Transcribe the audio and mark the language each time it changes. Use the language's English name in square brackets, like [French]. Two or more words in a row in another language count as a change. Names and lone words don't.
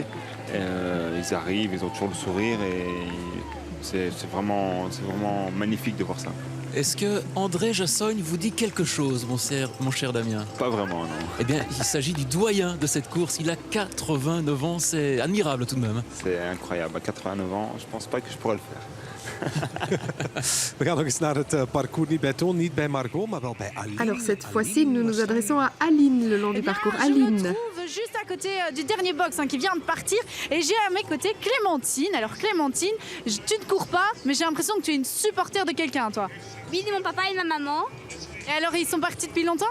[French] Ils arrivent, ils ont toujours le sourire et c'est vraiment magnifique de voir ça. Est-ce que André Jassogne vous dit quelque chose, mon cher Damien? Pas vraiment, non. Eh bien, il s'agit du doyen de cette course. Il a 89 ans, c'est admirable tout de même. C'est incroyable. À 89 ans, je pense pas que je pourrais le faire. [Dutch] We gaan nog eens naar het parcours, niet bij Toon, niet bij Margot, maar wel bij Aline. [French] Alors cette fois-ci, nous nous adressons à Aline le long du parcours. Aline. Je me trouve juste à côté du dernier box qui vient de partir et j'ai à mes côtés Clémentine. Alors Clémentine, tu ne cours pas, mais j'ai l'impression que tu es une supporter de quelqu'un, toi. Oui, de mon papa et de ma maman. Et alors, ils sont partis depuis longtemps?